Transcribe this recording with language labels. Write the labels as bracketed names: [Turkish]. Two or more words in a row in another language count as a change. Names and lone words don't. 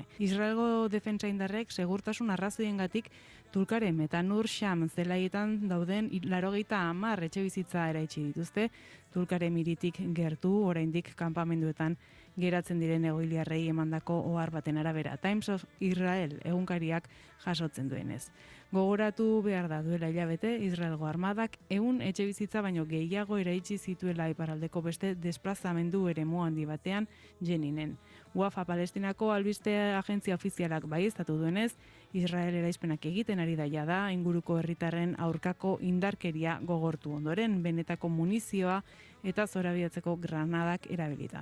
[Basque] Israelgo defentsa indarrek segurtasun arrazoiengatik Tulkarem eta Nur Sham zelaietan dauden 90 etxebizitza eraitsi dituzte, Tulkarem hiritik gertu oraindik kanpamenduetan geratzen diren egoiliarrei emandako ohar baten arabera. Times of Israel egunkariak jasotzen duenez. Gogoratu behar da duela hilabete, Israelgo armadak 100 etxebizitza baino gehiago eraitsi zituela iparraldeko beste desplazamendu eremu handi batean Jeninen. Wafa Palestinako albiste agentzia ofizialak baieztatu duenez, Israel eraispenak egiten ari da jada, inguruko herritarren aurkako indarkeria gogortu ondoren, benetako munizioa eta zorabiatzeko granadak erabilita.